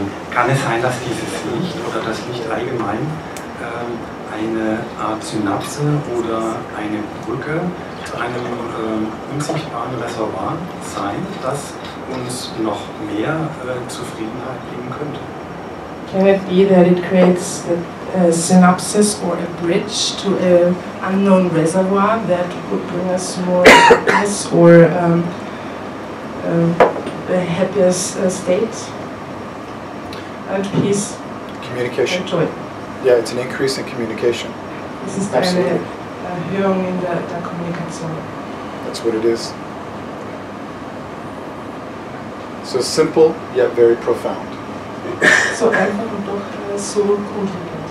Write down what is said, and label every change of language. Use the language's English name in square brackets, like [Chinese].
[German] Kann es sein, dass dieses Licht oder das Licht allgemein eine Art Synapse oder eine Brücke zu einem unsichtbaren Reservoir sein, das uns noch mehr Zufriedenheit geben könnte? [English] Can it be that it creates a synapses or a bridge to an unknown reservoir that would bring us more happiness or a happier state and peace? Communication. And joy. Yeah, it's an increase in communication. [German] Es ist eine Erhöhung in der Kommunikation. [English] That's what it is. So simple, yet very profound. [German] So einfach und doch so grundlegend.